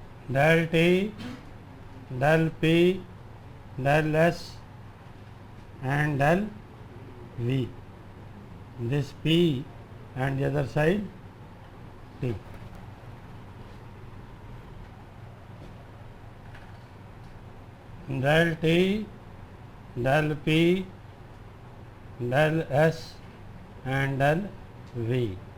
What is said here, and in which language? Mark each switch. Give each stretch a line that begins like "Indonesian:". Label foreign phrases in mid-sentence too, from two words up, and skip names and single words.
English: del T, del P, del S and del V. This P and the other side T. Del T, del P, del S and del V.